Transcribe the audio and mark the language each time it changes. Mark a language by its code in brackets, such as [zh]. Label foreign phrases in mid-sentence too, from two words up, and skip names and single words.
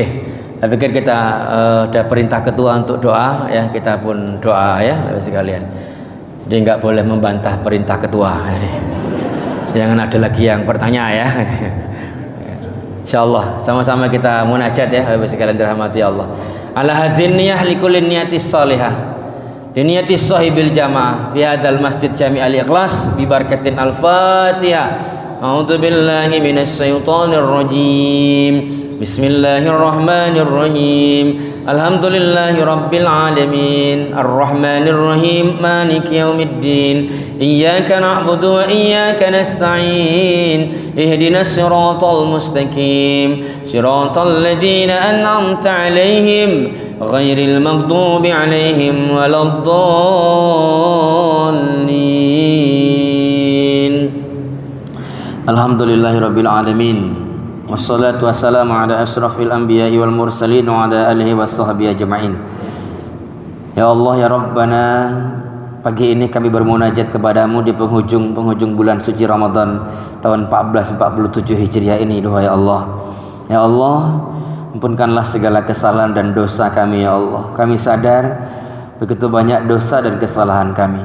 [id] Saya pikir kita ada perintah ketua untuk doa, ya. Kita pun doa, ya, sekalian. Jadi nggak boleh membantah perintah ketua. Jangan ada lagi yang bertanya, ya. Insyaallah sama-sama kita munajat, ya, sekalian dirahmati Allah. [ar] إلى حضرة النية لكل النيات الصالحة نية صاحب الجماعة في هذا المسجد جامع الإخلاص ببركة الفاتحة. أعوذ بالله من الشيطان الرجيم. بسم الله الرحمن الرحيم الحمد لله رب العالمين. الرحمن الرحيم مالك يوم الدين. إياك نعبد وإياك نستعين. اهدنا الصراط المستقيم صراط الذين أنعمت عليهم غير المغضوب عليهم ولا الضالين. الحمد لله رب العالمين. والصلاة والسلام على أشرف الأنبياء والمرسلين وعلى آله وصحبه أجمعين. يا الله يا ربنا, [id] pagi ini kami bermunajat kepadamu di penghujung bulan suci Ramadan tahun 1447 Hijriah ini. Duhai Allah, [ar] يا الله, [id] ampunkanlah segala kesalahan dan dosa kami [ar] يا الله. [id] Kami sadar begitu banyak dosa dan kesalahan kami.